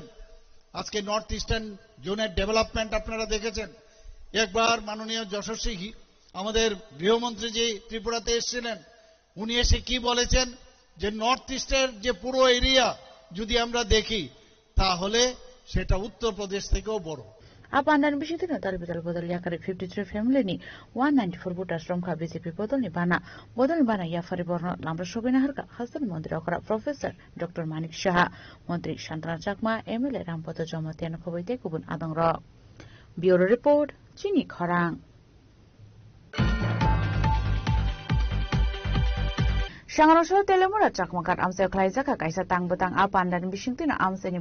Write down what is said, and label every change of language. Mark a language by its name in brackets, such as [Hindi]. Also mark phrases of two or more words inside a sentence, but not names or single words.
[Bangla] আজকে [English] North Eastern zone-er development [Bangla] আপনারা দেখেছেন। একবার মাননীয় যশস্বী আমাদের গৃহমন্ত্রীজি ত্রিপুরাতে এসেছিলেন, উনি এসে কি বলেছেন যে [English] North East-er [Bangla] যে পুরো এরিয়া যদি আমরা দেখি তাহলে সেটা উত্তরপ্রদেশ থেকেও বড়। [Kok Borok] Apandan bishiti na dalbidal bodol yakari 53 family ni 194 voters romka BJP bodol ni bana ya fari borno lambra shobina harka Hasan Mantri okra Professor Dr. Manik Shaha Mantri Shantana Chakma MLA Rampoto Jomatian Khoboite Kubun Adangro Bureau Report Chini Khorang Shangarosho telemura chakmakat amse khlaijaka kaisa tangbutang apandan bishingtina amseni